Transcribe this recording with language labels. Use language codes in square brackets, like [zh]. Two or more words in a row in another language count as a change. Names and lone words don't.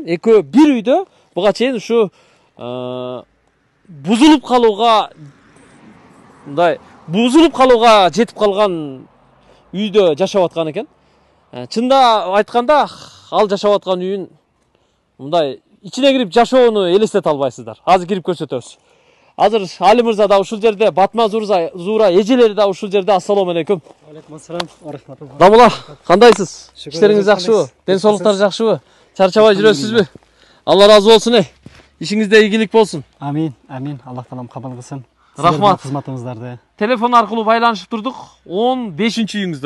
[ky] Экөө бир үйдө буга чейин ушу бузулуп калууга жетип калган үйдө жашап аткан экен. Чында айтканда ал жашап аткан үйүн мындай ичине кирип жашоону элестете албайсыздар. Азыр кирип көрсөтөбүз. Азыр Али мырза да ушул жерде, Батма Зуура эжелери да ушул жерде. [ar] السلام عليكم. عليكم السلام. [ky] Дамула, кандайсыз? Иштериңиз жакшыбы? Ден соолуктар жакшыбы? Чарчабай жүрөсүзбү? Алла разы болсун. Ишиңизде ийгилик болсун. Амин, амин. Аллах таалам кабыл кылсын. Рахмат. Кызматыңыздарды. Телефон аркылуу байланышып турдук. 15-үйүңүздөр,